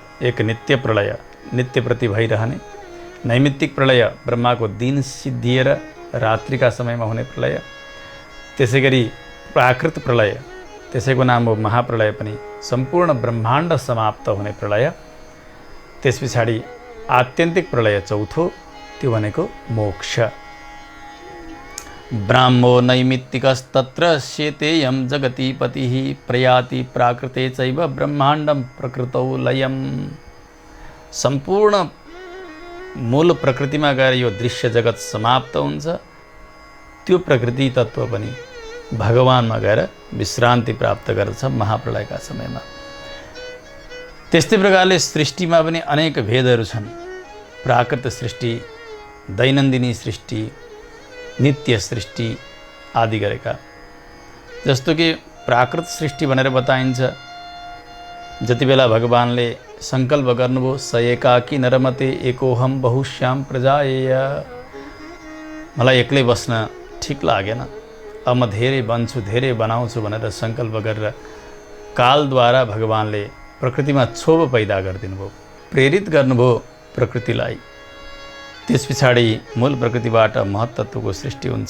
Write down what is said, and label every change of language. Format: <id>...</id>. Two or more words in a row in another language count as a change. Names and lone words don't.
<ne>एक नित्य प्रलय, नित्यप्रति भइरहने। नैमित्तिक प्रलय, ब्रह्माको दिन सिद्धिएर रात्रिका समयमा हुने प्रलय। त्यसै गरी प्राकृत प्रलय, त्यसैको नाम हो महाप्रलय पनि, सम्पूर्ण ब्रह्माण्ड समाप्त हुने प्रलय। त्यस पछाडि आत्यन्तिक प्रलय चौथो, त्यो भनेको मोक्ष।</ne> <sa>ब्राह्मो नैमित्तिकस्तत्र शेतेयं जगतीपतिः प्रयाति प्राकृते चैव ब्रह्माण्डं प्रकृतौ लयम्।</sa> <ne>सम्पूर्ण मूल प्रकृतिमा गएर यो दृश्य जगत समाप्त हुन्छ, त्यो प्रकृति तत्त्व पनि भगवानमा गएर विश्रान्ति प्राप्त गर्छ महाप्रलयका समयमा। त्यस्तै प्रकारले सृष्टिमा पनि अनेक भेदहरू छन्। प्राकृत सृष्टि, दैनन्दिनी सृष्टि, नित्य सृष्टि आदि गरेका। जस्तो कि प्राकृत सृष्टि भनेर बताइन्छ, जति बेला भगवानले सङ्कल्प गर्नुभयो</ne> <sa>स एकाकी नरमते एकोहम बहुश्याम प्रजाएय,</sa> <ne>मलाई एक्लै बस्न ठिक लागेन, अब म धेरै बन्छु धेरै बनाउँछु भनेर सङ्कल्प गरेर कालद्वारा भगवानले प्रकृतिमा क्षोभ पैदा गरिदिनु भयो, प्रेरित गर्नुभयो प्रकृतिलाई। त्यस पछाडि मूल प्रकृतिबाट महत्त्वको सृष्टि हुन्छ।</ne>